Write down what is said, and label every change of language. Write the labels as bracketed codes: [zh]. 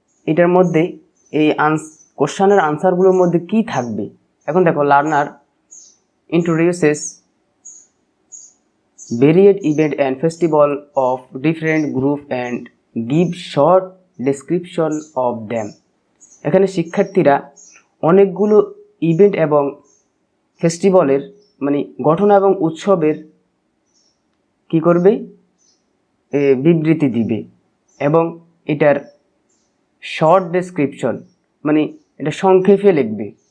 [bn] এটার মধ্যে এই কোশ্চেনের আনসারগুলোর মধ্যে কি থাকবে। এখন দেখো, [en] Learner introduces varied event and festival of different group and give short description of them. [bn] এখানে শিক্ষার্থীরা অনেকগুলো ইভেন্ট এবং ফেস্টিভ্যালের, মানে ঘটনা এবং উৎসবের কি করবে, বিবৃতি দিবে এবং এটার শর্ট ডেসক্রিপশন, মানে এটা সংক্ষেপে লিখবে।